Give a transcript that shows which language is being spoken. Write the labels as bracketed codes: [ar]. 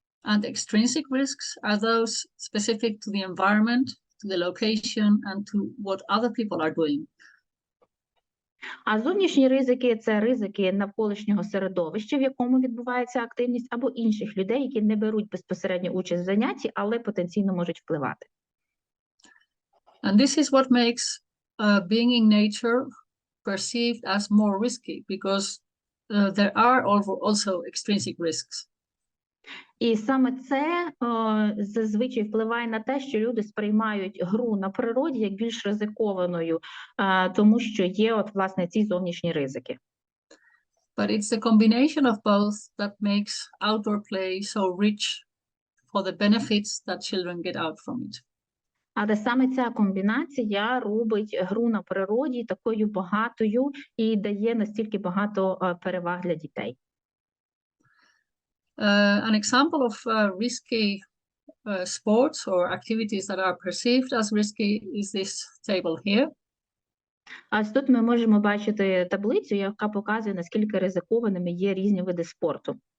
[en] And extrinsic risks are those specific to the environment, to the location, and to what other people are doing. [uk] А зовнішні ризики – це ризики навколишнього середовища, в якому відбувається активність, або інших людей, які не беруть безпосередньо участь в занятті, але потенційно можуть впливати. [en] And this is what makes being in nature perceived as more risky, because there are also extrinsic risks. [uk] І саме це зазвичай впливає на те, що люди сприймають гру на природі як більш ризикованою, тому що є от, власне, ці зовнішні ризики. [en] But it's the combination of both that makes outdoor play so rich for the benefits that children get out from it. [uk] Але саме ця комбінація робить гру на природі такою багатою і дає настільки багато переваг для дітей. [en] An example of risky sports or activities that are perceived as risky is this table here. [uk] А тут ми можемо бачити таблицю, яка показує, наскільки ризикованими є різні види спорту.